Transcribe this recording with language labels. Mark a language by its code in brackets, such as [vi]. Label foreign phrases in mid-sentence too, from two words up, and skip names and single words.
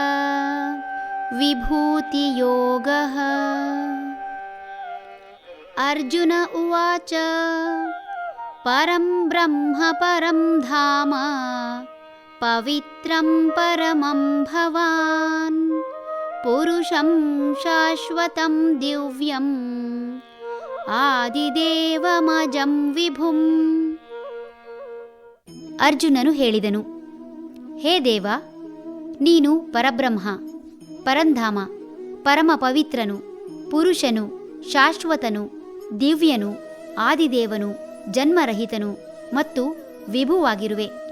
[sa] ವಿಭೂತಿಯೋಗಃ. ಅರ್ಜುನ ಉವಾಚ. ಪರಂ ಬ್ರಹ್ಮ ಪರಂ ಧಾಮ ಪವಿತ್ರಂ ಪರಮಂ ಭವಾನ್ ಪುರುಷಂ ಶಾಶ್ವತಂ ದಿವ್ಯಂ ಆದಿದೇವಮಜಂ ವಿಭುಂ. [kn] ಅರ್ಜುನನು ಹೇಳಿದನು, ಹೇ ದೇವ, ನೀನು ಪರಬ್ರಹ್ಮ, ಪರಂಧಾಮ, ಪರಮ ಪವಿತ್ರನು, ಪುರುಷನು, ಶಾಶ್ವತನು, ದಿವ್ಯನು, ಆದಿದೇವನು, ಜನ್ಮರಹಿತನು ಮತ್ತು ವಿಭುವಾಗಿರುವೆ.